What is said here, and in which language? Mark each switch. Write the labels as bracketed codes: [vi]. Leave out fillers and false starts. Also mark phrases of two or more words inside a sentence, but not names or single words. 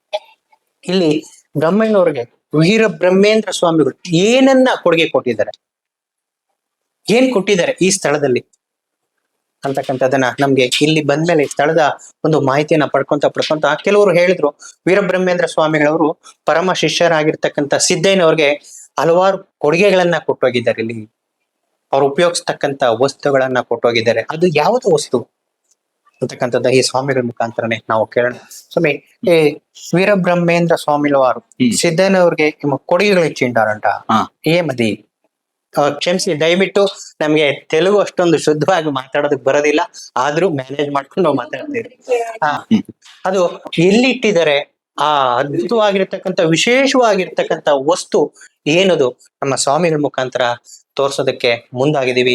[kn] ಇಲ್ಲಿ ಬ್ರಹ್ಮಣ್ಣವ್ರಿಗೆ ವೀರಬ್ರಹ್ಮೇಂದ್ರ ಸ್ವಾಮಿಗಳು ಏನನ್ನ ಕೊಡುಗೆ ಕೊಟ್ಟಿದ್ದಾರೆ, ಏನ್ ಕೊಟ್ಟಿದ್ದಾರೆ ಈ ಸ್ಥಳದಲ್ಲಿ ಅಂತಕ್ಕಂಥದ್ದನ್ನ ನಮ್ಗೆ ಇಲ್ಲಿ ಬಂದ್ಮೇಲೆ ಸ್ಥಳದ ಒಂದು ಮಾಹಿತಿಯನ್ನ ಪಡ್ಕೊಂತ ಕೆಲವರು ಹೇಳಿದ್ರು ವೀರಬ್ರಹ್ಮೇಂದ್ರ ಸ್ವಾಮಿಗಳವರು ಪರಮ ಶಿಷ್ಯರಾಗಿರ್ತಕ್ಕಂಥ ಸಿದ್ದಯ್ಯನವ್ರಿಗೆ ಹಲವಾರು ಕೊಡುಗೆಗಳನ್ನ ಕೊಟ್ಟೋಗಿದ್ದಾರೆ. ಇಲ್ಲಿ ಅವ್ರು ಉಪಯೋಗಿಸ್ತಕ್ಕಂಥ ವಸ್ತುಗಳನ್ನ ಕೊಟ್ಟೋಗಿದ್ದಾರೆ. ಅದು ಯಾವುದು ವಸ್ತು ಅಂತಕ್ಕಂಥದ್ದು ಈ ಸ್ವಾಮಿಗಳ ಮುಖಾಂತರನೇ ನಾವು ಕೇಳೋಣ. ಸ್ವಾಮಿ, ಈ [te] ವೀರಬ್ರಹ్మేంద్ర స్వామిల వారు సిద్ధయ్యనವ್ರಿಗೆ ಕೊಡುಗೆಗಳು ఇచ్చిండారంట. ఏమది? [kn] ಕ್ಷಮಿಸಿ, ದಯವಿಟ್ಟು ನಮ್ಗೆ ತೆಲುಗು ಅಷ್ಟೊಂದು ಶುದ್ಧವಾಗಿ ಮಾತಾಡೋದಕ್ಕೆ ಬರೋದಿಲ್ಲ, ಆದ್ರೂ ಮ್ಯಾನೇಜ್ ಮಾಡ್ಕೊಂಡು ನಾವು ಮಾತಾಡ್ತೀವಿ. ಅದು ಎಲ್ಲಿ ಇಟ್ಟಿದ್ದಾರೆ, ಆ ಅದ್ಭುತವಾಗಿರ್ತಕ್ಕಂಥ ವಿಶೇಷವಾಗಿರ್ತಕ್ಕಂಥ ವಸ್ತು ಏನದು ನಮ್ಮ ಸ್ವಾಮಿಗಳ ಮುಖಾಂತರ ತೋರ್ಸೋದಕ್ಕೆ ಮುಂದಾಗಿದ್ದೀವಿ.